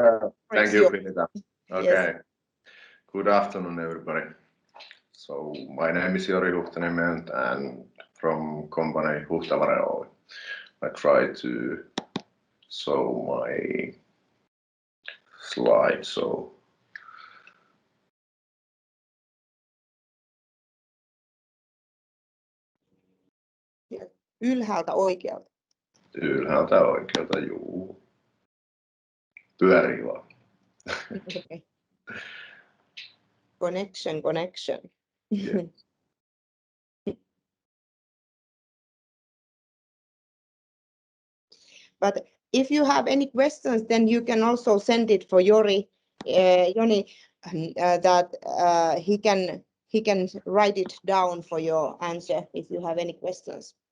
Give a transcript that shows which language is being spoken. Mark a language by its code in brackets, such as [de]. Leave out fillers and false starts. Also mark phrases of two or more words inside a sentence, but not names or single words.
[en] Pirita. Okay. Yes. Good afternoon, everybody. So my name is Jori Huhtaniemi and from company Huhtaware. I try to show my slide. So [fi] Ylhäältä oikealta. Ylhäältä oikealta, juu. Pyörii vaan. [en] Okay. Connection. Yeah. But if you have any questions, then you can also send it for Jori, that he can write it down for your answer if you have any questions.